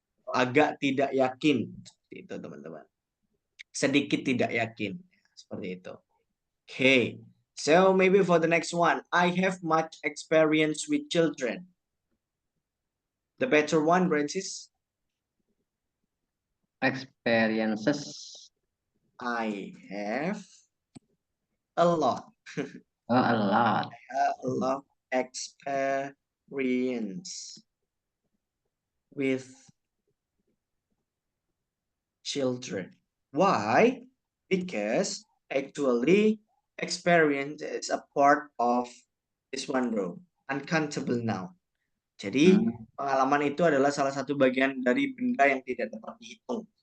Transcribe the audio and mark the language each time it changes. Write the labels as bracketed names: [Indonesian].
[Indonesian] Agak tidak yakin, seperti itu teman-teman. Sedikit tidak yakin, seperti itu. [English] Okay, so maybe for the next one, I have much experience with children. The better one, Francis? Experiences. I have a lot. A lot. A lot experience with children. Why? Because actually experience is a part of this one bro. Uncountable now. [Indonesian] Jadi pengalaman itu adalah salah satu bagian dari benda yang tidak dapat dihitung.